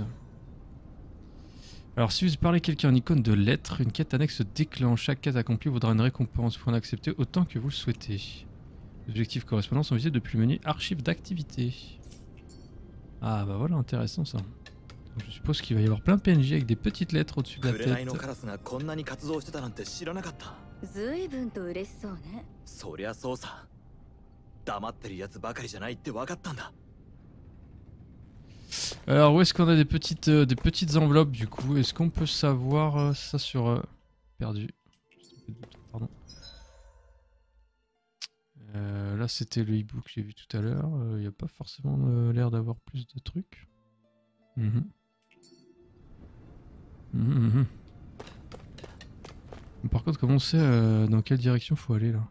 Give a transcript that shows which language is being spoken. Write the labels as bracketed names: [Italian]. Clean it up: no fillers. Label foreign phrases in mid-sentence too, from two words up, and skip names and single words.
[French] Alors si vous parlez quelqu'un en icône de lettres, une quête annexe se déclenche. Chaque quête accomplie vaudra une récompense. Vous pouvez en accepter autant que vous le souhaitez. Les objectifs correspondants sont visibles depuis le menu archives d'activité. Ah bah voilà, intéressant ça. Donc, je suppose qu'il va y avoir plein de PNJ avec des petites lettres au-dessus de la tête. [Japanese] 随分と嬉しそうね。そりゃそうさ。黙ってるやつばかりじゃないって分かったんだ。 [French] Alors où est-ce qu'on a des petites enveloppes du coup? Est-ce qu'on peut savoir ça sur... Perdu. Pardon. Là c'était le hibou que j'ai vu tout à l'heure. Il n'y a pas forcément l'air d'avoir plus de trucs. Par contre comment on sait dans quelle direction faut aller là?